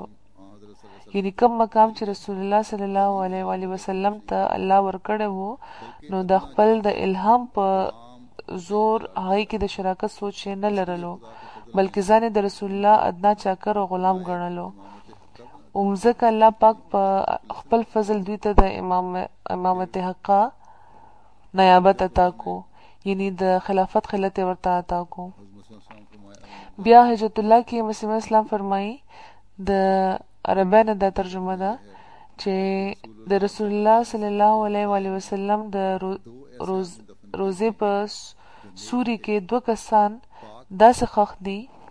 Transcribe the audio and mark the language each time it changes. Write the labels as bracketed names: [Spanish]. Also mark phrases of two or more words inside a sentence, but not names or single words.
[Pashto] یعنی کم مقام چې رسول الله [Arabic] صلی الله علیه وسلم [Pashto] ته الله ورکړی وو نو د خپل د الهام په زور هغې کې د شراکت سوچ نه لرلو بلکې ځان د رسول الله ادنا چاکر او غلام ګڼلو. ځکه الله پاک په خپل فضل دوی ته د امامت حقه نیابت عطا کو، یعنی د خلافت خلت ورته عطا کو. بیا حجت الله کې مسیح اسلام فرمایي د عربانو دا ترجمه ده چې د رسول الله [Arabic] صلی الله علیه وسلم [Pashto] د روزې په سوري کې دوه کسان داسې ښخ دي